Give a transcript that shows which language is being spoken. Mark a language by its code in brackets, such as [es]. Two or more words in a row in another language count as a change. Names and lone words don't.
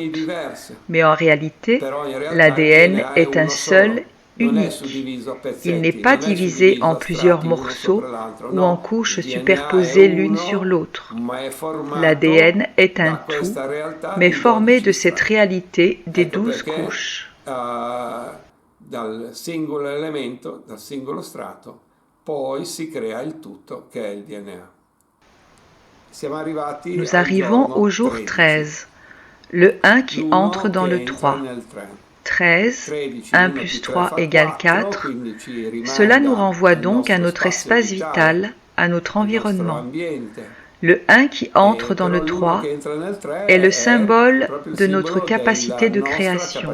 [fr] Mais en réalité, l'ADN est un seul, unique. Il n'est pas divisé en plusieurs morceaux ou en couches superposées l'une sur l'autre. L'ADN est un tout, mais formé de cette réalité des 12 couches. [it] Dal singolo elemento, dal singolo strato, poi si crea il tutto che è il DNA. [fr] Nous arrivons au jour 13, le 1 qui entre dans le 3. 13, 1 plus 3 égale 4. Cela nous renvoie donc à notre espace vital, à notre environnement. Le 1 qui entre dans le 3 est le symbole de notre capacité de création.